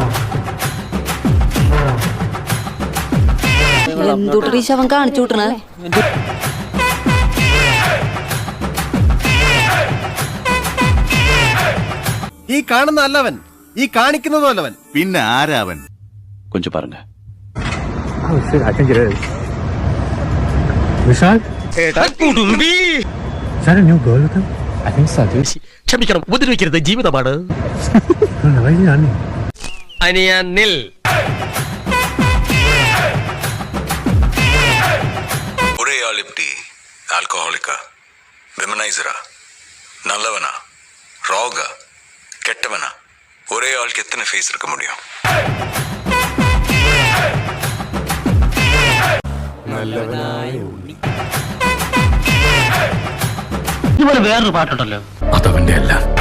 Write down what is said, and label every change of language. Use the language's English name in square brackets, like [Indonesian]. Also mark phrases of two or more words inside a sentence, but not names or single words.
[Malayalam] എന്തുട്ടീ ശവൻ കാണിച്ചു വിട്ടണേ? ഈ കാണുന്ന അല്ലവൻ, ഈ കാണിക്കുന്നതും അല്ലവൻ. പിന്നെ ആരാവൻ? [Tamil] கொஞ்சம் பாருங்க. [Malayalam] ക്ഷമിക്കണം, ഉപദ്രവിക്കരുത്, ജീവിതമാണ്. അനിയനിൽ [Tamil] ஒரே ஆள் எப்படி ஆல்கஹாலிக்கா, விமனைசரா, நல்லவனா, ராகா, கெட்டவனா? ஒரே ஆளுக்கு எத்தனை ஃபேஸ் இருக்க முடியும்? [Malayalam] ഇതുപോലെ വേറൊരു പാട്ടുണ്ടല്ലോ, അതവന്റെ അല്ല.